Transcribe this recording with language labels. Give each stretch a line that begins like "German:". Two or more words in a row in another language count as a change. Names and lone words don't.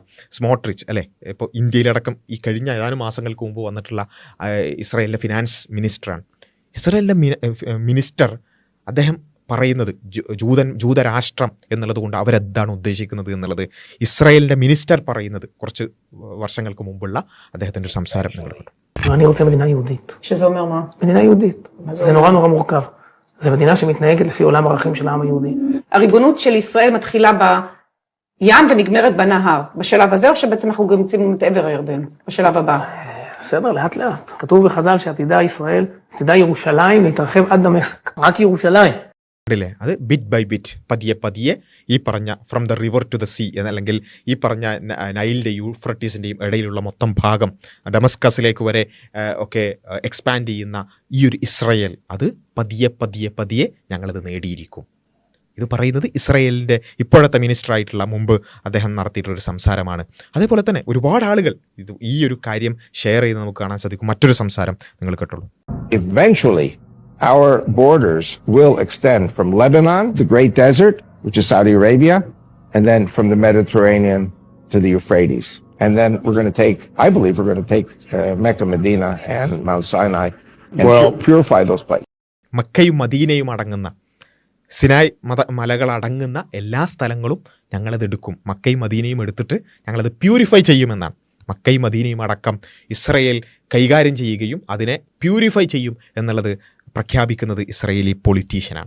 Malayalam: സ്മോട്രിച്ച് അല്ലേ, ഇപ്പോൾ ഇന്ത്യയിലടക്കം ഈ കഴിഞ്ഞ ഏതാനും മാസങ്ങൾക്ക് മുമ്പ് വന്നിട്ടുള്ള ഇസ്രായേലിൻ്റെ
English: finance minister.
Malayalam: ഇസ്രായേലിൻ്റെ മിനിസ്റ്റർ അദ്ദേഹം പറയുന്നത് ജൂതരാഷ്ട്രം എന്നുള്ളത് കൊണ്ട് അവരെന്താണ് ഉദ്ദേശിക്കുന്നത് എന്നുള്ളത് ഇസ്രായേലിൻ്റെ മിനിസ്റ്റർ പറയുന്നത് കുറച്ച് വർഷങ്ങൾക്ക് മുമ്പുള്ള അദ്ദേഹത്തിൻ്റെ സംസാരം നിങ്ങൾ കണ്ടു.
Hebrew: אני רוצה מדינה יהודית. שזה אומר מה? מדינה יהודית. זה נורא נורא מורכב. זו מדינה שמתנהגת לפי עולם ערכים של העם היהודי. הריבונות של ישראל מתחילה בים ונגמרת בנהר. בשלב הזה או שבעצם אנחנו גם יוצאים את עבר הירדן? בשלב הבא. בסדר, לאט לאט. כתוב בחז"ל שעתידה ישראל, עתידה ירושלים להתרחב עד דמשק. רק ירושלים.
Malayalam: ല്ലേ അത്
English: bit by bit,
Malayalam: പതിയെ പതിയെ ഈ പറഞ്ഞ
English: from the river to the sea
Malayalam: എന്നല്ലെങ്കിൽ ഈ പറഞ്ഞ നൈലിൻ്റെ യൂഫ്രട്ടീസിൻ്റെയും ഇടയിലുള്ള മൊത്തം ഭാഗം ഡമസ്കസിലേക്ക് വരെ ഒക്കെ എക്സ്പാൻഡ് ചെയ്യുന്ന ഈ ഒരു ഇസ്രായേൽ അത് പതിയെ പതിയെ പതിയെ ഞങ്ങളത് നേടിയിരിക്കും. ഇത് പറയുന്നത് ഇസ്രായേലിൻ്റെ ഇപ്പോഴത്തെ മിനിസ്റ്ററായിട്ടുള്ള മുമ്പ് അദ്ദേഹം നടത്തിയിട്ടുള്ളൊരു സംസാരമാണ്. അതേപോലെ തന്നെ ഒരുപാട് ആളുകൾ ഇത് ഈ ഒരു കാര്യം ഷെയർ ചെയ്ത് നമുക്ക് കാണാൻ സാധിക്കും. മറ്റൊരു സംസാരം നിങ്ങൾ കേട്ടോളൂ.
English: Eventually, our borders will extend from Lebanon, the Great Desert, which is Saudi Arabia, and then from the Mediterranean to the Euphrates. And then we're going to take, I believe we're going to take Mecca, Medina, and Mount Sinai and purify those places.
Malayalam: മക്കയും മദീനയും അടങ്ങുന്ന സിനായ് മലകൾ അടങ്ങുന്ന എല്ലാ സ്ഥലങ്ങളും ഞങ്ങളത് എടുക്കും. മക്കയും മദീനയും എടുത്തിട്ട് ഞങ്ങളത് പ്യൂരിഫൈ ചെയ്യുമെന്നാണ്. മക്കയും മദീനയും അടക്കം ഇസ്രായേൽ കൈകാര്യം ചെയ്യുകയും അതിനെ പ്യൂരിഫൈ ചെയ്യും എന്നുള്ളത് പ്രഖ്യാപിക്കുന്നത് ഇസ്രായേലി പൊളിറ്റീഷ്യനാണ്.